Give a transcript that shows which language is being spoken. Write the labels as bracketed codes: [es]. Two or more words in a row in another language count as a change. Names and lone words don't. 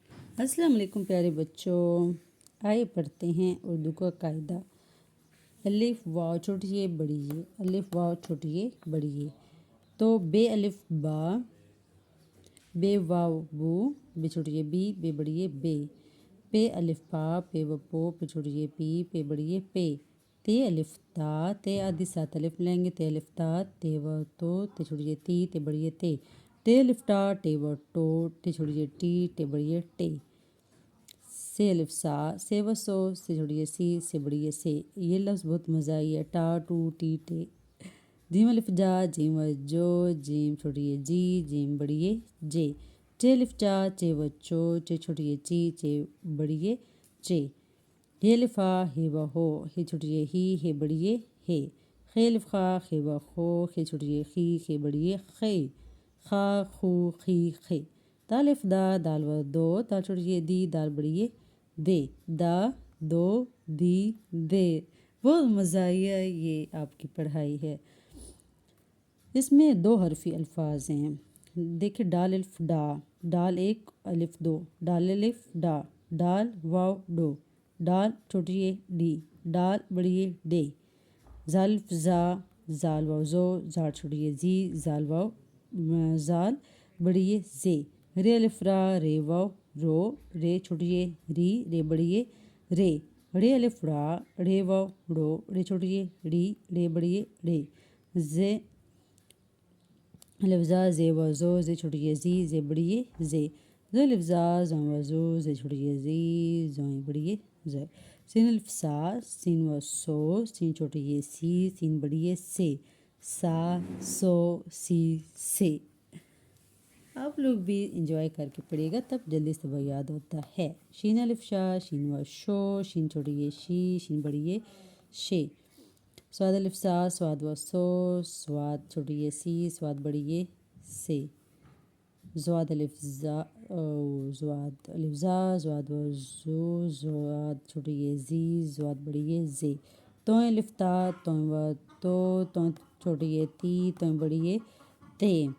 [ur] السلام علیکم پیارے بچوں، آئے پڑھتے ہیں اردو کا قاعدہ۔ الف واو چھوٹیے بڑیے، الف واو چھوٹیے بڑیے۔ تو بے الف با، بے واو بو، بے چھوٹیے بی، بے بڑیے بے۔ پے الف پا، پے و پو، پے چھوٹیے پی، پے بڑیے پے۔ تے الف تا، تے آدھی سات الف لیں گے، تے الف تا، تے و تو، تے چھوٹیے تی، تے بڑیے تے۔ تے الف ٹا، ٹے و ٹو، ٹے چھوٹیے ٹی، ٹے بڑیے ٹے۔ سے الف سا، سے و سو، سے چھوٹیے سی، سے بڑیے سے۔ یہ لفظ بہت مزہ آئی ہے، ٹا ٹو ٹی ٹے۔ جیم الف جا، جیم و جو، جیم چھوٹیے جی، جیم بڑیے جے۔ چے الف چا، چے و چو، چے چھوٹیے چی، چے بڑیے چے۔ ہے الف ہا، ہے و ہو، ہے چھوٹیے ہی، ہے بڑیے ہے۔ خے الف خا، خے و خو، خے چھوٹیے خی، خے بڑیے خے۔ خا خو خی خے۔ دال الف دا، دال و دو، دال چھوٹیے دی، دال بڑیے دے۔ دا دو دی دے۔ بہت مزہ آئی ہے، یہ آپ کی پڑھائی ہے۔ اس میں دو حرفی الفاظ ہیں۔ دیکھیں ڈال الف ڈا، ڈال ایک الف دو، ڈال الف ڈا، ڈال واو ڈو، ڈال چھوٹیے ڈی، ڈال بڑیے ڈے۔ زال الف زا، زال واو زو، زال چھوٹیے زی، زال واو زال بڑیے زے۔ رے الف را، رے واو رو، رے چھوٹیے ری، رے بڑیے رے۔ رے الف را، رے واو رو، رے چھوٹیے ری، رے بڑیے رے۔ زے الف زا، زے و زو، زے چھوٹیے زی، زے بڑیے زے۔ زو الف زا، زو و زو، زے چھوٹیے زی، زوئیں بڑیے زے۔ سین الف سا، سین و سو، سین چھوٹیے سی، سین بڑیے سے۔ سا سو سی سے۔ آپ لوگ بھی انجوائے کر کے پڑھیے گا، تب جلدی سے وہ یاد ہوتا ہے۔ شین الف شا، شین و شو، شین چھوٹیے شی، شین بڑیے شے۔ سواد الف سا، سواد و سو، سواد چھوٹیے سی، سواد بڑیے سے۔ زواد الف زا، زواد الف زا، زواد و زو، زواد چھوٹیے زی، زواد بڑیے زے۔ توئیں الف تا، توئیں و تو، توئیں چھوٹیے تی، توئیں بڑیے تے۔